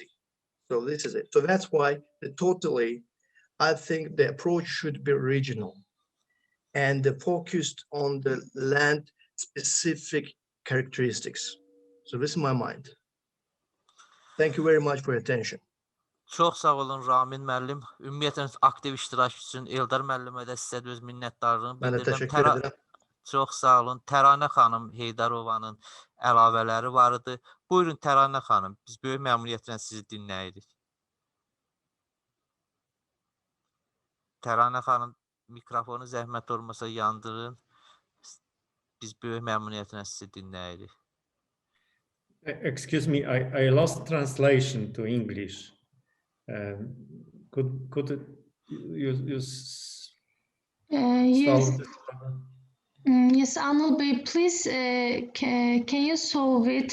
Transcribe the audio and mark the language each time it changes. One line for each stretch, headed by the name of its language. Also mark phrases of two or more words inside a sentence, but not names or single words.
English: So this is it. So that's why I think the approach should be regional and focused on the land specific characteristics. So this is my mind. Thank you very much for your attention.
Azerbaijani: Çox sağ olun Ramin müəllim. Ümumiyyətlə aktiv iştirak üçün Eldar müəllimə də sizə də öz minnətdarlığımı Mən də bildirirəm. təşəkkür edirəm. Çox sağ olun. Təranə xanım Heydarovanın əlavələri var idi. Buyurun Təranə xanım, biz böyük məmnuniyyətlə sizi dinləyirik. Təranə xanım, mikrofonu zəhmət olmasa yandırın. Biz böyük məmnuniyyətlə sizi dinləyirik.
English: Excuse me, I lost translation to English. Could you Yes. Yes, Anil Bey, please, can you solve it?